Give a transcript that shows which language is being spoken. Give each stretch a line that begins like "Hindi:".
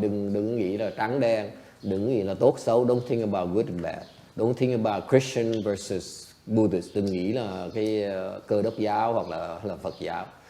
Vietnamese: Đừng nghĩ là trắng đen, đừng nghĩ là tốt xấu.
English: Don't think about good and bad. Don't think about Christian versus Buddhist.
Vietnamese: Đừng nghĩ là cái Cơ đốc giáo hoặc là Phật giáo.